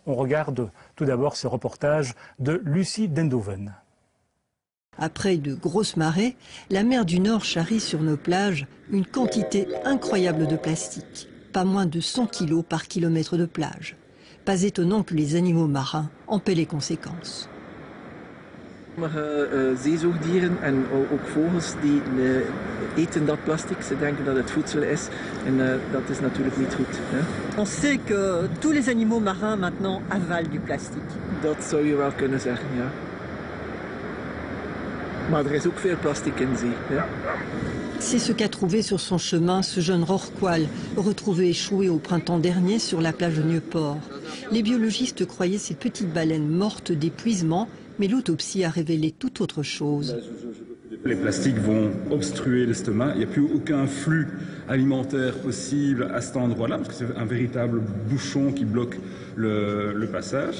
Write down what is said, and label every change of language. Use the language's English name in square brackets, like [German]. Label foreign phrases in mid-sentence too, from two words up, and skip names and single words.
[French] On regarde tout d'abord ce reportage de Lucie Dendoven. Après de grosses marées, la mer du Nord charrie sur nos plages une quantité incroyable de plastique. Pas moins de 100 kilos par kilomètre de plage. Pas étonnant que les animaux marins en paient les conséquences. [Dutch] Sommige zeezoogdieren en ook vogels die eten dat plastic. Ze denken dat het voedsel is en dat is natuurlijk niet goed. Hè? [French] On sait que tous les animaux marins maintenant avalent du plastique. [Dutch] Dat zou je wel kunnen zeggen, ja. Maar er is ook veel plastic in zee. Ja. [French] C'est ce qu'a trouvé sur son chemin ce jeune rorqual, retrouvé échoué au printemps dernier sur la plage de Nieuport. Les biologistes croyaient ces petites baleines mortes d'épuisement, mais l'autopsie a révélé tout autre chose. Les plastiques vont obstruer l'estomac, il n'y a plus aucun flux alimentaire possible à cet endroit-là, parce que c'est un véritable bouchon qui bloque le passage.